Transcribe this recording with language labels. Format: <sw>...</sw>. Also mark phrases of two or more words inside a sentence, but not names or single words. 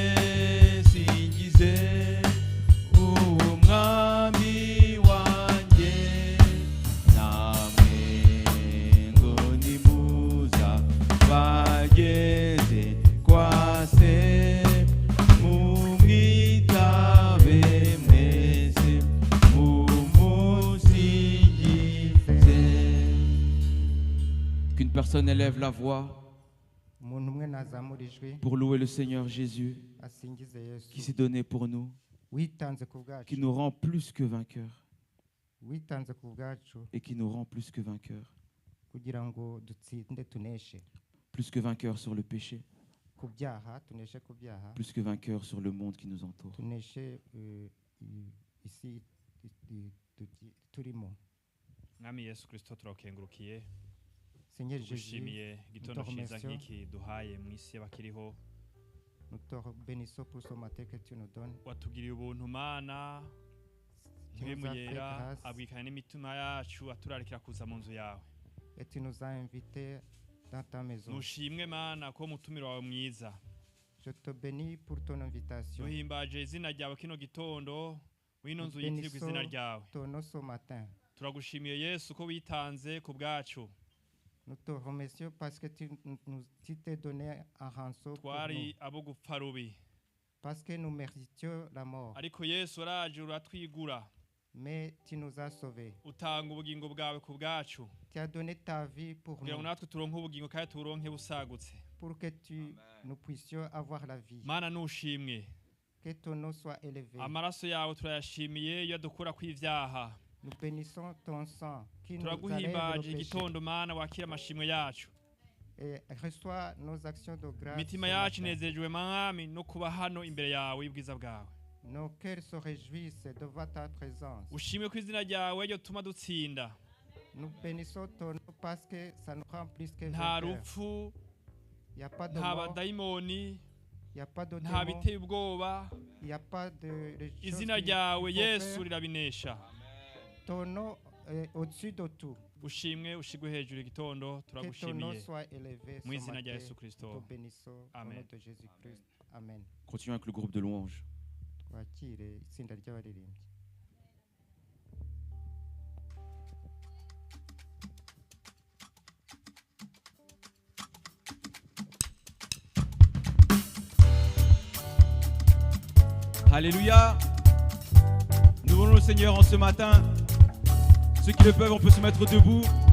<rw>uwo mwami wanjye, namwe ngo nimuza bageze kwa se, mumwitabe mwese mumusingize.</rw> <fr>Qu'une personne élève la voix</fr> <rw>Umuntu umwe nazamura ijwi</rw> <fr>pour louer le Seigneur Jésus</fr> <rw>asingize Yesu,</rw> <fr>qui s'est donné pour nous,</fr> <rw>witanze ku</rw> <fr>qui</fr> <rw>bwacu,</rw> <fr>nous rend plus que vainqueurs</fr> <rw>witanze ku bwacu</rw> <fr>et qui nous rend plus que vainqueurs.</fr> <rw>kugira ngo dutsinde, tuneshe</rw> <fr>Plus que vainqueurs sur le péché,</fr> <rw>ku byaha, tuneshe ku byaha,</rw> <fr>plus que vainqueurs sur le monde qui nous entoure.</fr> <rw>tuneshe isi turimo. Mwami Yesu Kristo turakengurukiye,</rw> <fr>Seigneur Jésus,</fr> <rw>tugushimiye igitondo cyiza nk'iki duhaye mu isi y'abakiriho.</rw> <fr>nous te bénissons pour ce matin que tu nous donnes.</fr> <rw>Watugiriye ubuntu Mana,</rw> <fr>Tu</fr> <rw>Mpwemu</rw> <fr>nous as fait</fr> <rw>yera</rw> <fr>grâce</fr> <rw>abwikana n'imitima yacu aturarikira kuza mu nzu yawe.</rw> <fr>et tu nous as invités dans ta maison.</fr> <rw>Nushimwe Mana ko mutumiro wawe mwiza.</rw> <fr>Je te bénis pour ton invitation.</fr> <rw>Duhimbaje izina ryawe kino gitondo, wino nzu</rw> <fr>Nous</fr> <rw>yitirirwa izina</rw> <fr>bénissons</fr> <rw>ryawe.</rw> <fr>ton nom ce matin.</fr> <rw>Turagushimiye Yesu ko witanze ku bwacu.</rw> <fr>Nous te remercions parce que tu t'es donné un rançon pour nous.</fr> <rw>Twari abo gupfa rubi.</rw> <fr>Parce que nous méritions la mort.</fr> <rw>Ariko Yesu araje uratwigura.</rw> <fr>Mais tu nous as sauvés.</fr> <rw>Utanga ubugingo bwawe ku bwacu.</rw> <fr>Tu as donné ta vie pour</fr> <rw>kugira ngo</rw> <fr>nous,</fr> <rw>natwe turonke ubugingo kandi turonke busagutse.</rw> <fr>pour que nous puissions avoir la vie.</fr> <rw>Mana nushimwe,</rw> <fr>Que ton nom soit élevé.</fr> <rw>amaraso yawe turayashimiye iyo dukura kw'ivyaha.</rw> <fr>Nous bénissons ton sang qui nous enlève nos</fr> <rw>Turaguhimbaje</rw> <fr>péchés.</fr> <rw>igitondo Mana, wakira amashimwe yacu.</rw> <fr>Et reçois nos actions de grâce.</fr> <rw>Imitima</rw> <fr>ce</fr> <rw>yacu</rw> <fr>matin.</fr> <rw>inezejwe Mwami no kuba hano imbere yawe y'ubwiza bwawe.</rw> <fr>Nos cœurs se réjouissent devant ta présence.</fr> <rw>Ushimwe ko izina ryawe ryo tuma dutsinda.</rw> <fr>Nous bénissons ton nom parce que ça nous rend plus que</fr> <rw>Nta</rw> <fr>vainqueurs.</fr> <rw>rupfu,</rw> <fr>Il n'y a pas de</fr> <rw>nta</rw> <fr>mort,</fr> <rw>badayimoni,</rw> <fr>il n'y a pas de</fr> <rw>nta</rw> <fr>démon,</fr> <rw>biteye ubwoba.</rw> <fr>il n'y a pas de choses</fr> <rw>Izina</rw> <fr>qui</fr> <rw>ryawe</rw> <fr>font</fr> <rw>Yesu</rw> <fr>peur.</fr> <rw>rirabinesha.</rw> <fr>Ton nom est au-dessus de tout.</fr> <rw>Ushimwe ushigwe hejuru igitondo,</rw> <fr>Que ton nom</fr> <rw>turagushimiye</rw> <fr>soit élevé</fr> <rw>mu</rw> <fr>ce</fr> <rw>izina</rw> <fr>matin.</fr> <rw>rya Yesu</rw> <fr>Nous</fr> <rw>Kristo.</rw> <fr>te bénissons au</fr> <rw>Amen.</rw> <fr>nom de Jésus-Christ. Amen. Continuons avec le groupe de louanges.</fr> <rw>Twakire itsinda ry'abaririmbyi.</rw> <fr>Alléluia. Nous voulons le Seigneur en ce matin. Ceux qui le peuvent, on peut se mettre debout.</fr>